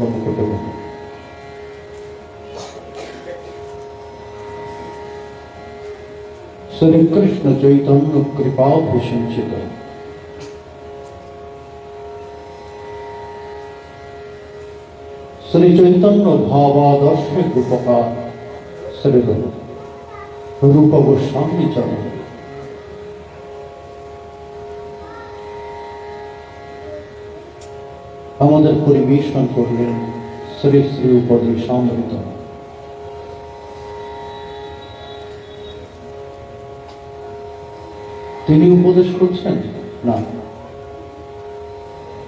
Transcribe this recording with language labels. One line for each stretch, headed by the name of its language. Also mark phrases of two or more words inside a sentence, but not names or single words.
Sanskrit: श्री कृष्ण चैतन्य कृपा विसिंचित श्री चैतन्य भावादर्श रूपकार श्री रूप गोस्वामी चरण
Bangla: আমাদের পরিবেশন করলেন শ্রী শ্রী উপদেশামৃত। তিনি উপদেশ করছেন না,